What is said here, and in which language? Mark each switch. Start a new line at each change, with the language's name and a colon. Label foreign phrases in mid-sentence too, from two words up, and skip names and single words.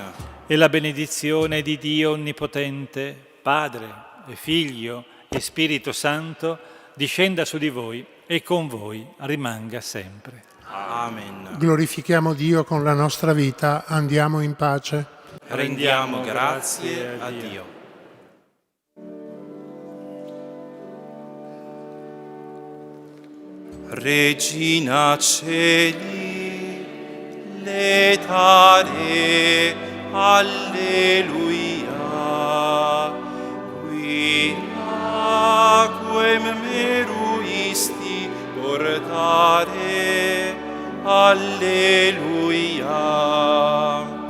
Italian: E la benedizione di Dio Onnipotente, Padre e Figlio e Spirito Santo, discenda su di voi e con voi rimanga sempre. Amen. Glorifichiamo Dio con la nostra vita, andiamo in pace. Rendiamo grazie a Dio.
Latin: Regina Celi, letare, alleluia, qui aquem meruisti portare, alleluia.